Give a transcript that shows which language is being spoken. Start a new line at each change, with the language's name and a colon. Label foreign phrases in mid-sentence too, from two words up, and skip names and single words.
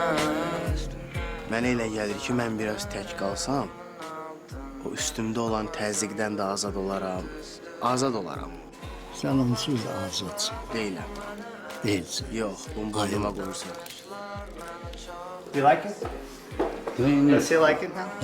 Azerbaijani: Mənə elə gəlir ki, mən biraz tək qalsam, o üstümdə olan təzyiqdən də azad olaram. Azad olaram. Sən onsuz da azadsın. Deyiləm.
Turkish: Değilsin.
Azerbaijani: Yox, bunu boynuma qoyursan.
English: Do you like it? Does he like it now?